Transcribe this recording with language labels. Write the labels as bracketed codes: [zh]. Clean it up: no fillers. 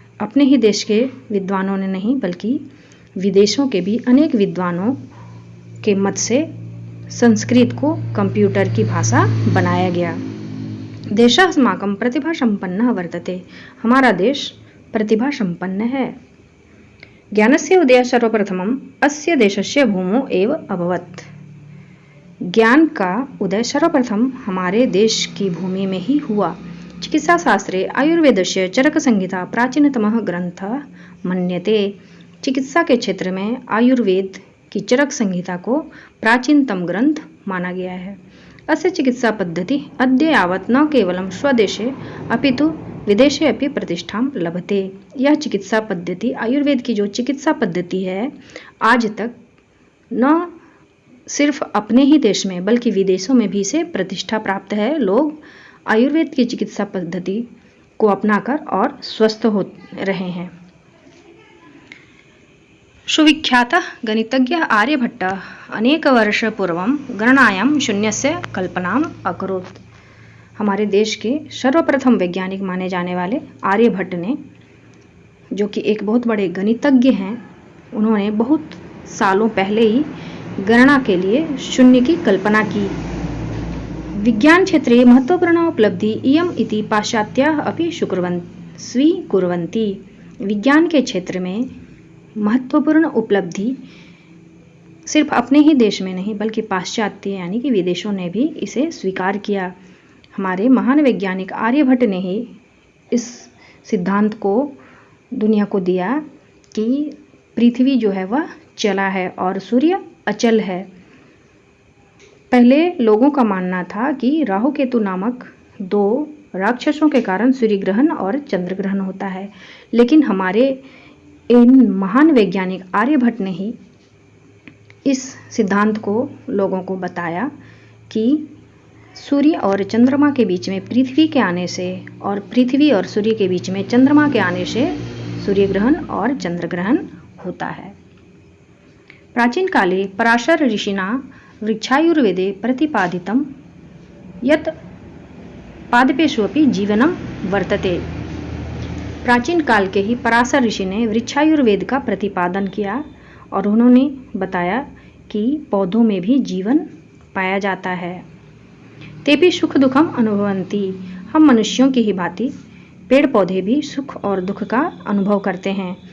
[hi] अपने ही देश के विद्वानों ने नहीं बल्कि विदेशों के भी अनेक विद्वानों के मत से संस्कृत को कंप्यूटर की भाषा बनाया गया। [sa] देशास्माकं प्रतिभा संपन्नः वर्तते। [hi] हमारा देश प्रतिभा संपन्न है। [sa] ज्ञानस्य उदयः सर्वप्रथमम् अस्य देशस्य भूमौ एव अभवत्। [hi] ज्ञान का उदय सर्वप्रथम हमारे देश की भूमि में ही हुआ। [sa] चिकित्सा शास्त्रे आयुर्वेदस्य चरक संहिता प्राचीनतमः ग्रंथः मन्यते। [hi] चिकित्सा के क्षेत्र में आयुर्वेद की चरक संहिता को प्राचीनतम ग्रंथ माना गया है। [sa] अस्य चिकित्सा पद्धति अद्य यावत् न केवलं स्वदेशे अपितु विदेशे अपि प्रतिष्ठां लभते। [hi] यह चिकित्सा पद्धति, आयुर्वेद की जो चिकित्सा पद्धति है, आज तक न सिर्फ अपने ही देश में बल्कि विदेशों में भी इसे प्रतिष्ठा प्राप्त है। लोग आयुर्वेद की चिकित्सा पद्धति को अपनाकर और स्वस्थ हो रहे हैं। [sa] सुविख्यातः गणितज्ञः आर्यभट्टः अनेकवर्षपूर्वं गणनायां शून्यस्य कल्पनाम् अकरोत्। [hi] हमारे देश के सर्वप्रथम वैज्ञानिक माने जाने वाले आर्यभट्ट ने, जो कि एक बहुत बड़े गणितज्ञ हैं, उन्होंने बहुत सालों पहले ही गणना के लिए शून्य की कल्पना की। [sa] विज्ञान क्षेत्रे महत्वपूर्ण उपलब्धि इयम् इति पाश्चात्याः अपि स्वीकुर्वन्ति। [hi] विज्ञान के क्षेत्र में महत्वपूर्ण उपलब्धि सिर्फ अपने ही देश में नहीं बल्कि पाश्चात्य यानी कि विदेशों ने भी इसे स्वीकार किया। हमारे महान वैज्ञानिक आर्यभट्ट ने ही इस सिद्धांत को दुनिया को दिया कि पृथ्वी जो है वह चला है और सूर्य अचल है। पहले लोगों का मानना था कि राहु केतु नामक दो राक्षसों के कारण सूर्य ग्रहण और चंद्र ग्रहण होता है, लेकिन हमारे इन महान वैज्ञानिक आर्यभट्ट ने ही इस सिद्धांत को लोगों को बताया कि सूर्य और चंद्रमा के बीच में पृथ्वी के आने से और पृथ्वी और सूर्य के बीच में चंद्रमा के आने से सूर्य ग्रहण और चंद्र ग्रहण होता है। [sa] प्राचीन काले पराशर ऋषिना वृक्षायुर्वेदे प्रतिपादितं यत् पादपेषु अपि जीवनम वर्तते। [hi] प्राचीन काल के ही पराशर ऋषि ने वृक्षायुर्वेद का प्रतिपादन किया और उन्होंने बताया कि पौधों में भी जीवन पाया जाता है। [sa] तेपि सुख दुखम अनुभवन्ति, [hi] हम मनुष्यों की ही भांति पेड़ पौधे भी सुख और दुख का अनुभव करते हैं।